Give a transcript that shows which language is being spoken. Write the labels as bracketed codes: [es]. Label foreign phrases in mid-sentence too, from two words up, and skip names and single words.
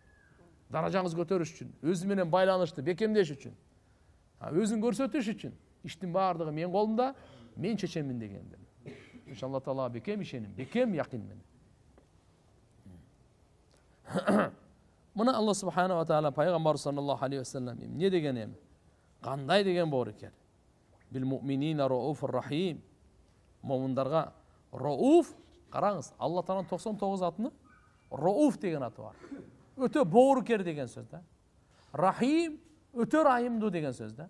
[ky] Даражаңыз көтөрүш үчүн, өзү менен байланышты бекемдеш үчүн, өзүн көрсөтүш үчүн. Иштин баардыгы менин колумда, мен чечемин дегендер. [ar] إن شاء الله تعالى [ky] бекем ишеним, бекем якын менен. Мына Алла [ar] سبحانه وتعالى [ky] пайгамбар [ar] صلى الله عليه وسلم [ky] эмне деген эми? Кандай деген боор экен? [ar] بالمؤمنين رءوف رحيم. [ky] Момундарга рауф, караңыз, Алла Тааланын 99 атыны рауф деген аты бар. Өтө боорукер деген сөз да. Рахим, өтө райымдуу деген сөз да.